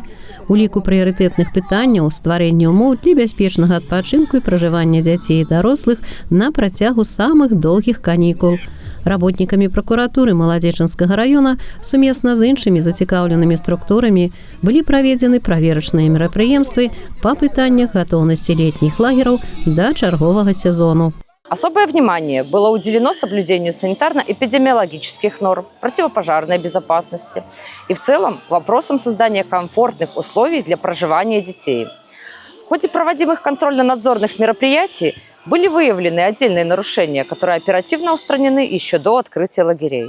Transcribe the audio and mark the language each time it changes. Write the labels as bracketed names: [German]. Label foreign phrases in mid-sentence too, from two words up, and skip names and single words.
[Belarusian] У ліку прыярытэтных пытанняў стварэнне ўмоў для бяспечнага адпачынку і пражывання дзяцей і дарослых на працягу самых доўгіх канікул. Работнікамі пракуратуры Маладзечынскага района сумесна з іншымі зацікаўленымі структурамі былі праведзены праверачныя мерапрыемствы па пытаннях гатоўнасці летніх лагераў да чарговага сезону. [Russian] Особое внимание было уделено соблюдению санитарно-эпидемиологических норм, противопожарной безопасности и в целом вопросам создания комфортных условий для проживания детей. В ходе проводимых контрольно-надзорных мероприятий были выявлены отдельные нарушения, которые оперативно устранены еще до открытия лагерей.